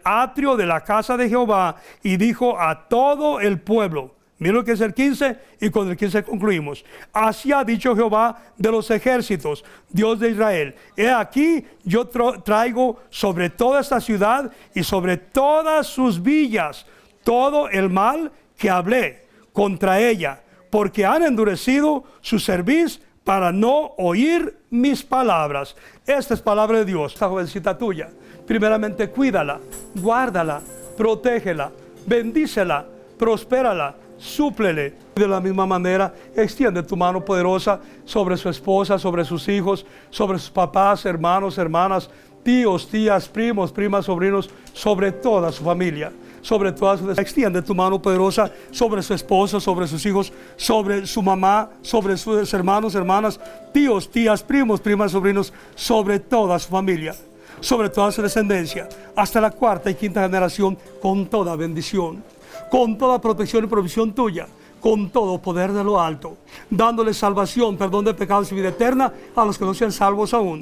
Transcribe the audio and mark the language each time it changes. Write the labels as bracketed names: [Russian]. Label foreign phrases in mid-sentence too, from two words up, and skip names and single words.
[Spanish] atrio de la casa de Jehová y dijo a todo el pueblo, mira lo que es el 15 y con el 15 concluimos, así ha dicho Jehová de los ejércitos, Dios de Israel, he aquí yo traigo sobre toda esta ciudad y sobre todas sus villas todo el mal que hablé contra ella, porque han endurecido su cerviz para no oír mis palabras. Esta es palabra de Dios. Esta jovencita tuya, primeramente cuídala, guárdala, protégela, bendícela, prospérala, súplele. De la misma manera, extiende tu mano poderosa sobre su esposa, sobre sus hijos, sobre sus papás, hermanos, hermanas, tíos, tías, primos, primas, sobrinos, sobre toda su familia. Sobre todas sus... Extiende tu mano poderosa sobre su esposa, sobre sus hijos, sobre su mamá, sobre sus hermanos, hermanas, tíos, tías, primos, primas, sobrinos, sobre toda su familia, sobre toda su descendencia, hasta la cuarta y quinta generación, con toda bendición, con toda protección y provisión tuya, con todo poder de lo alto, dándole salvación, perdón de pecados y vida eterna a los que no sean salvos aún.